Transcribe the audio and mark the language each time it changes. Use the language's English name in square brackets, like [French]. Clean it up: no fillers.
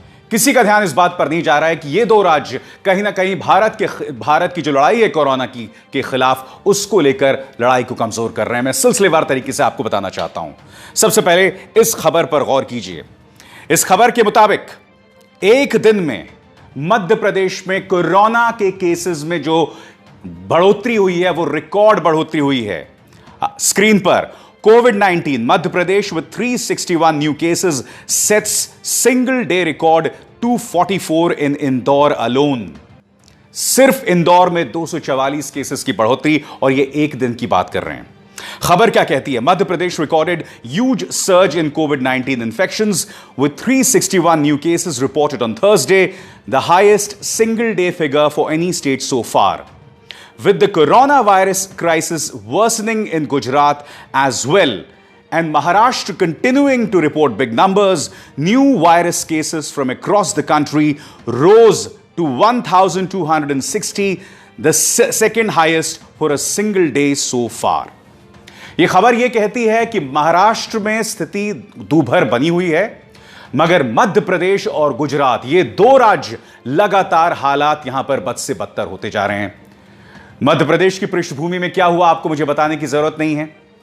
[Hindi] किसी का ध्यान इस बात पर नहीं जा रहा है कि ये दो राज्य कहीं ना कहीं भारत की जो लड़ाई है कोरोना की के खिलाफ, उसको लेकर लड़ाई को कमजोर कर रहे हैं। मैं सिलसिलेवार तरीके से आपको बताना चाहता हूं। सबसे पहले इस खबर पर गौर कीजिए। इस खबर के मुताबिक एक दिन में मध्य प्रदेश में कोरोना के केसेस में जो बढ़ोतरी हुई है वो रिकॉर्ड बढ़ोतरी हुई है। स्क्रीन पर [English] COVID-19 Madhya Pradesh with 361 new cases sets single day record 244 in Indore alone। [Hindi] सिर्फ इंदौर में 244 केसेस की बढ़ोतरी, और ये एक दिन की बात कर रहे हैं। खबर क्या कहती है? [English] Madhya Pradesh recorded huge surge in COVID-19 infections with 361 new cases reported on Thursday, the highest single day figure for any state so far. With the coronavirus crisis worsening in Gujarat as well, and Maharashtra continuing to report big numbers, new virus cases from across the country rose to 1,260, the second highest for a single day so far. [Hindi] यह खबर यह कहती है कि महाराष्ट्र में स्थिति दूभर बनी हुई है, मगर मध्य प्रदेश और गुजरात, ये दो राज्य लगातार हालात यहां पर बद से बदतर होते जा रहे हैं। मध्य प्रदेश की पृष्ठभूमि में क्या हुआ आपको मुझे बताने की जरूरत नहीं है।